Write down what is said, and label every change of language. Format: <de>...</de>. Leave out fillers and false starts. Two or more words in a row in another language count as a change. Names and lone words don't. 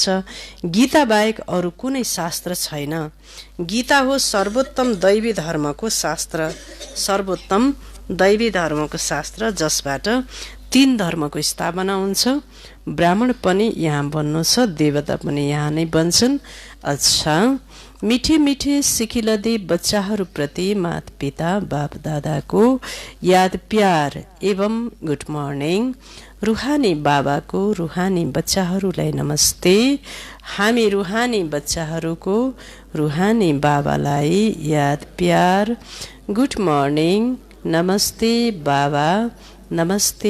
<ne>गीता बाहेक अरू कुनै शास्त्र छैन। गीता हो सर्वोत्तम दैवी धर्मको शास्त्र, सर्वोत्तम दैवी धर्मको शास्त्र, जसबाट 3 धर्मको स्थापना हुन्छ। ब्राह्मण पनि यहाँ बन्नु छ, देवता पनि यहाँ नै बन्छन्। अच्छा,</ne> <hi>मिठे मिठे सिकिलदी</hi> <ne>बच्चाहरूप्रति माता पिता बाप दादाको याद प्यार एवं</ne> <en>good morning.</en> <ne>रुहानी बाबाको रुहानी बच्चाहरूलाई नमस्ते। हामी रुहानी बच्चाहरूको रुहानी बाबालाई याद प्यार,</ne> <en>good morning,</en> <ne>नमस्ते बाबा, नमस्ते।</ne>